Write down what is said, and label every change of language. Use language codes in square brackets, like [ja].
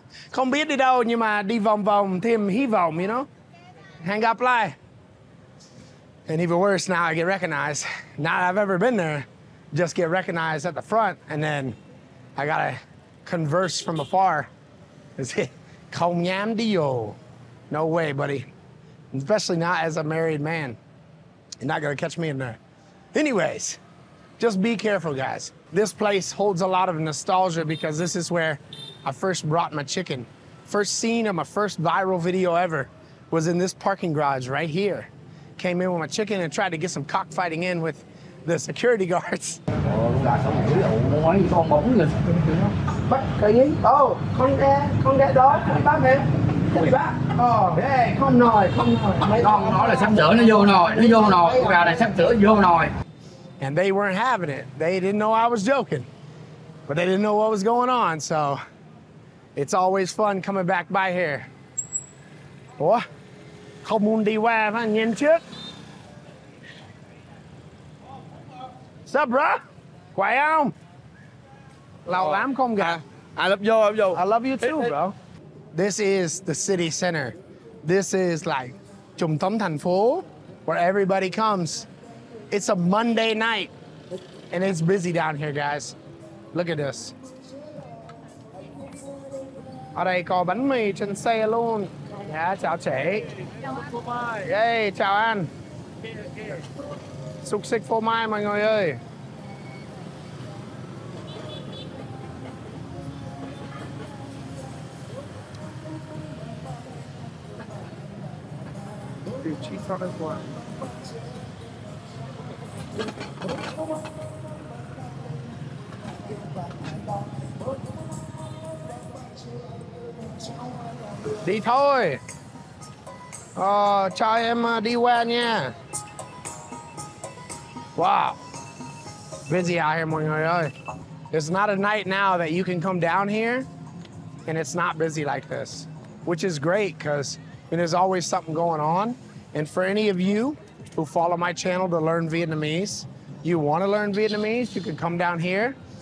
[vi] Không biết đi đâu nhưng mà đi vòng vòng thêm hy vọng, [en] you know? [vi] Hẹn gặp lại. [en] And even worse, now I get recognized. Not that I've ever been there, just get recognized at the front, and then I gotta converse from afar. [vi] Không nhám đi vô. [en] No way, buddy. Especially not as a married man. You're not gonna catch me in there. Anyways, just be careful, guys. This place holds a lot of nostalgia because this is where I first brought my chicken. First scene of my first viral video ever was in this parking garage right here. Came in with my chicken and tried to get some cockfighting in with the security guards. [vi] Bắt cái gì? Con ghe đó, bác em. Bác. Hey, không nồi. Con nói là sắp sửa nó vô nồi, con gà này sắp sửa vô nồi. [en] And they weren't having it. They didn't know I was joking, but they didn't know what was going on. So it's always fun coming back by here. [vi] Ủa? Không muốn đi qua phải nhìn trước. [en] What's up, bro? [vi] Khỏe không? Lâu lắm không gặp. [en] I love you, I love you too, bro. This is the city center. This is like [vi] trung tâm thành phố [en] where everybody comes. It's a Monday night and it's busy down here, guys. Look at this. [vi] Ở đây có bánh mì trên xe luôn. Dạ, chào chị. Hey, chào anh. Xúc xích phô mai mọi người ơi. [en] Dude, cheese on his one. [vi] Đi thôi. Cho em đi qua nha. [en] Wow. Busy out here, [vi] mọi người ơi. [en] There's not a night now that you can come down here and it's not busy like this, which is great because there's always something going on. And for any of you who follow my channel to learn Vietnamese, you want to learn Vietnamese, you can come down here.